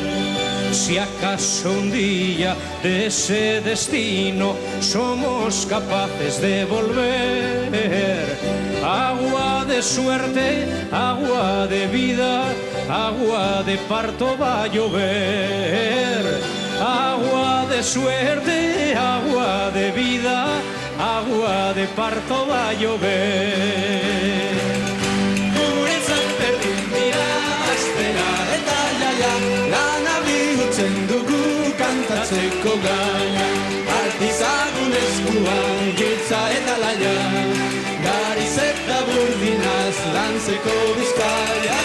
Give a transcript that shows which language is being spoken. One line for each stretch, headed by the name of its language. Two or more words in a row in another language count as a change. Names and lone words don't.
Spanish: Si acaso un día de ese destino somos capaces de volver, agua de suerte, agua de vida, agua de parto va a llover. Agua de suerte, agua de vida, agua de parto va a llover.
Basque: Guretzat berdin dira astea eta jaia, lana bihurtzen dugu kantatzeko gaia. Artizagun eskuan giltza eta laia, gariz eta burdinaz lantzeko bizkaia.